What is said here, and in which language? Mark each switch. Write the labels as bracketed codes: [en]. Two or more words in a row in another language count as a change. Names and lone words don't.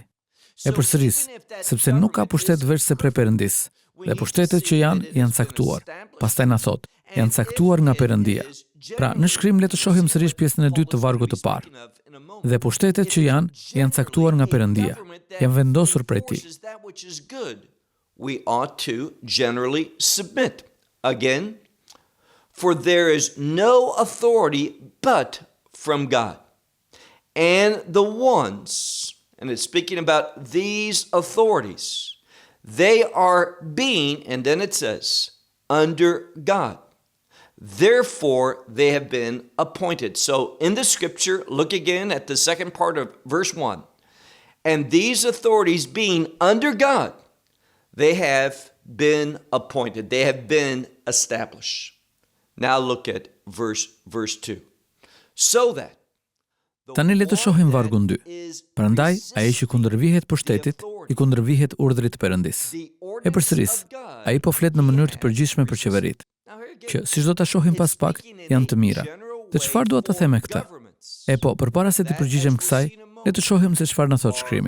[sq] E përsëris, sepse nuk ka pushtet veç se prej Perëndis, dhe pushtetet që janë caktuar. Pastaj na thot, janë caktuar nga Perëndia. Pra, në shkrim le të shohim sërish pjesën e dytë të vargut të parë. Dhe pushtetet që janë caktuar nga Perëndia, janë vendosur prej Tij. [en] We ought to generally submit. Again, for there is no authority but from God. And the ones, and it's speaking about these authorities, they are being, and then it says, under God. Therefore, they have been appointed. So in the scripture, look again at the second part of verse 1. And these authorities being under God, they have been appointed. They have been established. Now look at verse 2. So that [sq] Tani le të shohim vargun 2. Prandaj, ai që kundërvihet pushtetit, i kundërvihet urdhrit të Perëndis. E përsëris, ai po flet në mënyrë të përgjithshme për qeveritë, që siç do ta shohim pas pak, janë të mira. Dhe çfarë dua të them me këtë? E po, përpara se të përgjigjem kësaj, le të shohim se çfarë na thot shkrimi.